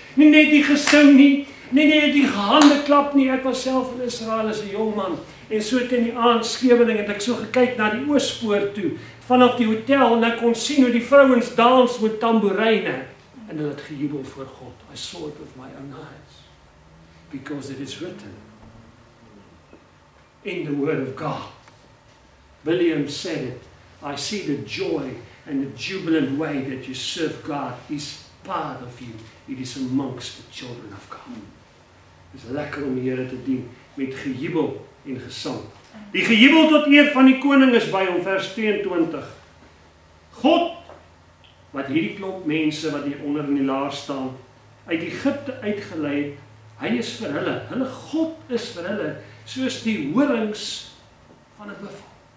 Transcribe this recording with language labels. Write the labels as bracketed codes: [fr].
[af] Nie net die gesing nie, nie net die hande klap nie. Ek was self in Israel as 'n jong man, en so teen die aand Skewening het ek so gekyk na die oospoort toe, vanaf die hotel, en ek kon sien hoe die vrouens dans met tamboeryne, en hulle het gejubel voor God. [en] I saw it with my own eyes. because it is written in the Word of God. William said it. I see the joy and the jubilant way that you serve God is part of you. It is amongst the children of God. [af] Het is lekker om die Here te dien met gejubel en gesang. Die gejubel tot eer van die koning is by hom, vers 22. God, wat hierdie klomp mense wat hier onder in die laar staan, uit Egipte uitgelei het, hy is vir hulle. Hulle God is vir hulle, soos die horings van 'n buffel.